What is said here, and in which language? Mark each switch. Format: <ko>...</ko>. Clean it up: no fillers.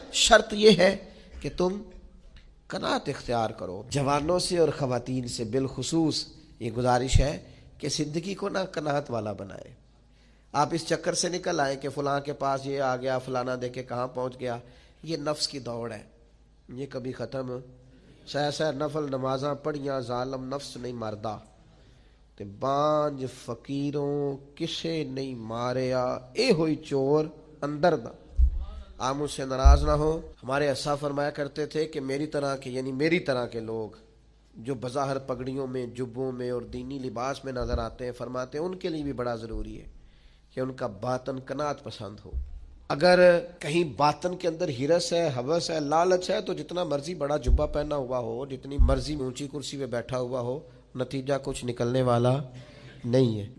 <ur>شرط یہ ہے کہ تم قناعت اختیار کرو. جوانوں سے اور خواتین سے بالخصوص یہ گزارش ہے کہ زندگی کو نہ قناعت والا بنائے. آپ اس چکر سے نکل آئے کہ فلاں کے پاس یہ آ گیا، فلانا دیکھے کہاں پہنچ گیا. یہ نفس کی دوڑ ہے، یہ کبھی ختم.</ur> <pa>سہ نفل نمازاں پڑھیاں، ظالم نفس نہیں مردا، تے بانج فقیروں کسے نہیں ماریا، اے ہوئی چور اندر دا.</pa> <ur>آپ مجھ سے ناراض نہ ہو. ہمارے اسا فرمایا کرتے تھے کہ میری طرح کے، یعنی میری طرح کے لوگ جو بظاہر پگڑیوں میں، جبوں میں اور دینی لباس میں نظر آتے ہیں، فرماتے ہیں ان کے لیے بھی بڑا ضروری ہے کہ ان کا باطن قناعت پسند ہو. اگر کہیں باطن کے اندر ہرس ہے، ہوس ہے، لالچ ہے، تو جتنا مرضی بڑا جبہ پہنا ہوا ہو، جتنی مرضی اونچی کرسی پہ بیٹھا ہوا ہو، نتیجہ کچھ نکلنے والا نہیں ہے.</ur>